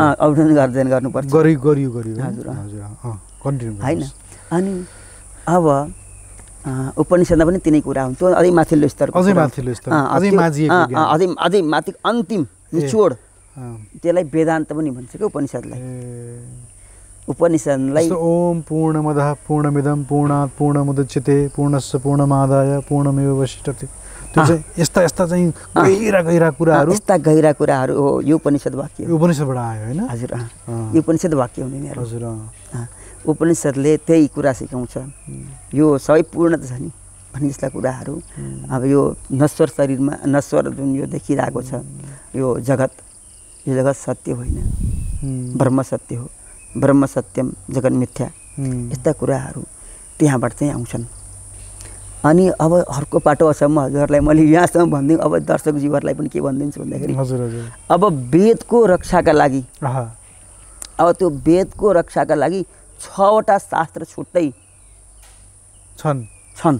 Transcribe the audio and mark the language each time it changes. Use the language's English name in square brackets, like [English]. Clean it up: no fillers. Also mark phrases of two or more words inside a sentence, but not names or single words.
[Nepali] अध्ययन गर्नुपर्छ। गरियो हजुर कन्टिन्यू होइन। अनि अब उपनिषदमा पनि तिनै कुरा हुन्छ, अझै माथिल्लो स्तरको, अझै माथि अन्तिम निचोड, त्यसलाई वेदान्त पनि भन्छ कि उपनिषदलाई। उपनिषदलाई [Sanskrit] ओम पूर्णमदः पूर्णमिदं पूर्णात् पूर्णमुदच्यते पूर्णस्य पूर्णमादाय पूर्णमेवावशिष्यते, [Nepali] त्यो चाहिँ यस्ता चाहिँ गहिरा कुराहरू, यस्ता गहिरा कुराहरू हो। यो उपनिषद वाक्य हो, उपनिषदबाट आयो होइन। हजुर, यो उपनिषद वाक्य हुने मेरो। हजुर, उपनिषदले त्यही कुरा सिकाउँछ। यो सबै पूर्णता छ नि भन्ने जस्ता कुराहरू। अब यो नश्वर शरीरमा नश्वर जुन यो देखिरहेको छ यो जगत सत्य होइन, ब्रह्म सत्य हो। [Sanskrit] ब्रह्म सत्यम जगत मिथ्या, [Nepali] यस्ता कुराहरू त्यहाँबाट चाहिँ आउँछन्। अनि अब अर्को पाटो असम्म हजुरहरूलाई मैले यहाँसम्म भनिदिउँ। अब दर्शकजीवहरूलाई पनि के भनिदिन्छु भन्दाखेरि अब वेदको रक्षाका लागि, अब त्यो वेदको रक्षाका लागि 6वटा शास्त्र छुट्टै छन्।